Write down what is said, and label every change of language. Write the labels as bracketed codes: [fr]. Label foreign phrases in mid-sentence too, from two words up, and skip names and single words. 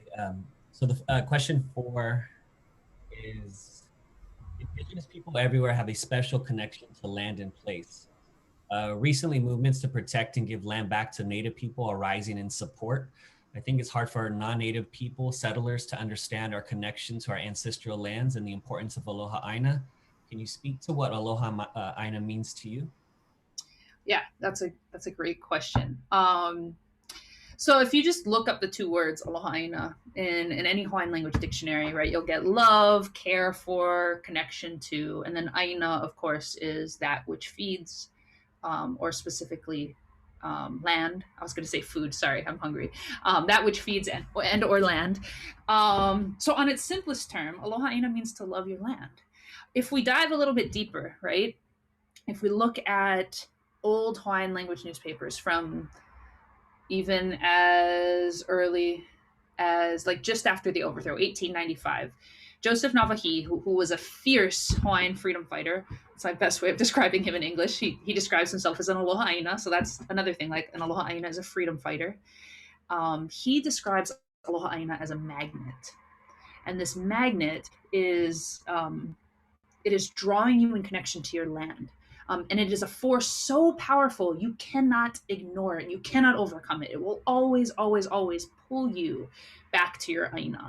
[en] So the question 4 is: Indigenous people everywhere have a special connection to land and place. Recently, movements to protect and give land back to Native people are rising in support. I think it's hard for non-Native people, settlers, to understand our connection to our ancestral lands and the importance of [haw] Aloha ʻāina. [en] Can you speak to what [haw] Aloha ʻāina [en] means to you? Yeah, that's a great question. So if you just look up the 2 words [haw] Aloha ʻāina [en] in any Hawaiian language dictionary, right, you'll get love, care for, connection to, and then ʻāina, of course, is that which feeds, or specifically land. I was going to say food. Sorry, I'm hungry. That which feeds and or land. So on its simplest term, [haw] Aloha ʻāina [en] means to love your land. If we dive a little bit deeper, right, if we look at old Hawaiian language newspapers from even as early as just after the overthrow, 1895, Joseph Navahi, who was a fierce Hawaiian freedom fighter, it's my best way of describing him in English. He describes himself as an [haw] Aloha ʻāina, [en] so that's another thing, like an [haw] Aloha ʻāina [en] is a freedom fighter. He describes [haw] Aloha ʻāina [en] as a magnet. And this magnet is, it is drawing you in connection to your land. And it is a force so powerful, you cannot ignore it. You cannot overcome it. It will always, always, always pull you back to your ʻāina.